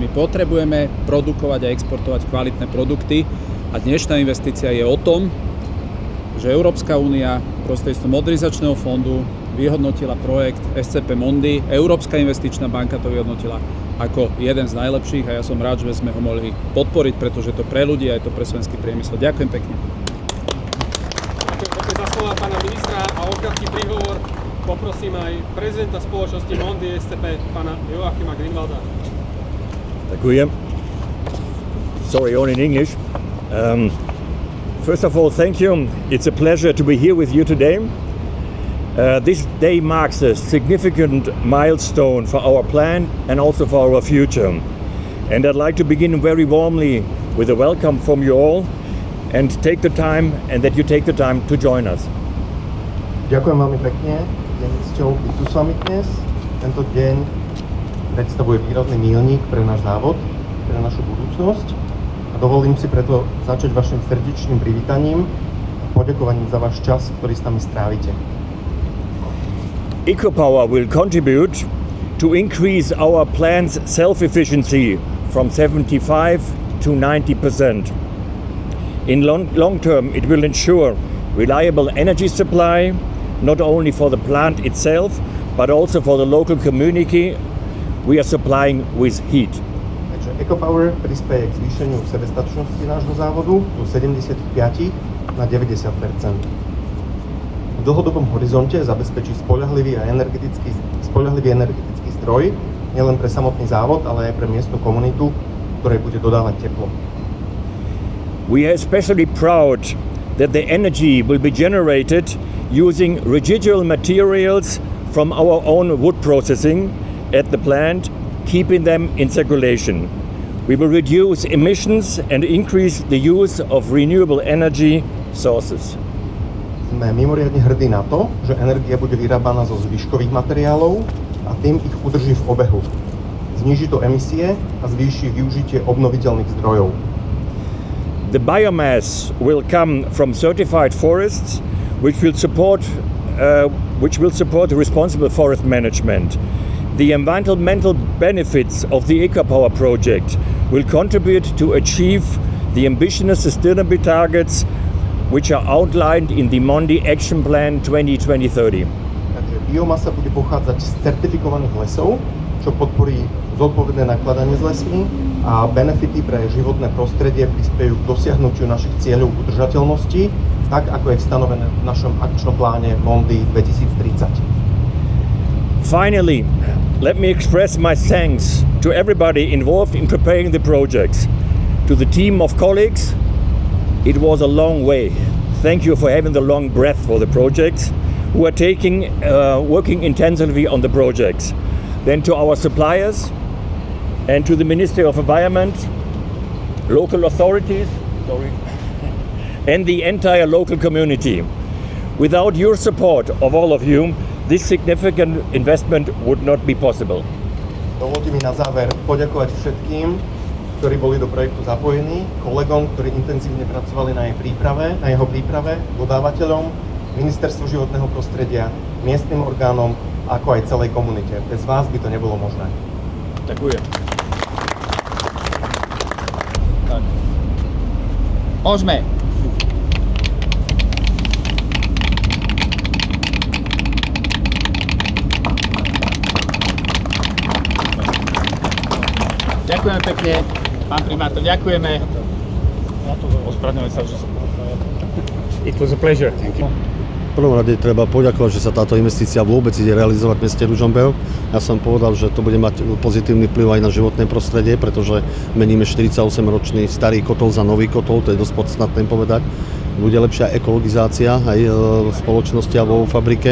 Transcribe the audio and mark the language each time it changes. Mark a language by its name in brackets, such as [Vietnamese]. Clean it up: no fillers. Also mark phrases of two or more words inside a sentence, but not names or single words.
[Slovak] My potrebujeme produkovať a exportovať kvalitné produkty a dnešná investícia je o tom, že Európska únia prostredstvom modernizačného fondu vyhodnotila projekt SCP Mondi, Európska investičná banka to vyhodnotila ako jeden z najlepších a ja som rád, že sme ho mohli podporiť, pretože to pre ľudí a je to pre slovenský priemysel. Ďakujem pekne. Ďakujem pekne za slova pána ministra a o krátky príhovor poprosím aj prezidenta spoločnosti Mondi SCP, pána Joachima Grünwalda. Ďakujem. [English] Sorry, only in English. First of all, thank you. It's a pleasure to be here with you today. This day marks a significant milestone for our plan and also for our future. And I'd like to begin very warmly with a welcome from you all and take the time and that you take the time to join us. [Slovak] Ďakujem veľmi pekne. Je mi cťou byť tu s vami dnes. Tento deň predstavuje výrazný míľnik pre náš závod, pre našu budúcnosť. A dovolím si preto začať vašim srdečným privítaním a poďakovaním za váš čas, ktorý s nami strávite. [English] EcoPower will contribute to increase our plant's self-efficiency from 75 to 90%. In long term, it will ensure reliable energy supply, not only for the plant itself, but also for the local community we are supplying with heat. [Slovak] Takže EcoPower prispieje k zvýšeniu sebestačnosti nášho závodu zo 75 na 90%. V dlhodobom horizonte zabezpečí spoľahlivý energetický zdroj nielen pre samotný závod, ale aj pre miestnu komunitu, ktorej bude dodávať teplo. [English] We are especially proud that the energy will be generated using residual materials from our own wood processing at the plant, keeping them in circulation. We will reduce emissions and increase the use of renewable energy sources. [Slovak] Sme mimoriadne hrdí na to, že energia bude vyrábaná zo zvyškových materiálov a tým ich udrží v obehu. Zníži to emisie a zvýši využitie obnoviteľných zdrojov. [English] The biomass will come from certified forests, which will support responsible forest management. The environmental benefits of the EcoPower project will contribute to achieve the ambitious sustainability targets which are outlined in the Mondi Action Plan 2020-30. [Slovak] Takže biomasa bude pochádzať z certifikovaných lesov, čo podporí zodpovedné nakladanie s lesmi a benefity pre životné prostredie prispejú k dosiahnutiu našich cieľov udržateľnosti, tak ako je stanovené v našom akčnom pláne Mondi 2030. [English] Finally, let me express my thanks to everybody involved in preparing the projects. To the team of colleagues, it was a long way. Thank you for having the long breath for the projects, who are working intensively on the projects. Then to our suppliers and to the Ministry of Environment, local authorities, and the entire local community. Without your support of all of you, this significant investment would not be possible. [Slovak] Dovolte mi na záver poďakovať všetkým, ktorí boli do projektu zapojení, kolegom, ktorí intenzívne pracovali na jeho príprave, dodávateľom, Ministerstvu životného prostredia, miestnym orgánom, ako aj celej komunite. Bez vás by to nebolo možné. Ďakujem. Tak. Môžeme. Ďakujeme pekne, pán primátor, ďakujeme. Ospravedlňujem sa, že som... [English] It was a pleasure. Thank you. [Slovak] V prvom rade treba poďakovať, že sa táto investícia vôbec ide realizovať v meste Ružomberok. Ja som povedal, že to bude mať pozitívny vplyv aj na životné prostredie, pretože meníme 48-ročný starý kotol za nový kotol, to je dosť podstatné povedať. Bude lepšia ekologizácia aj v spoločnosti a vo fabrike.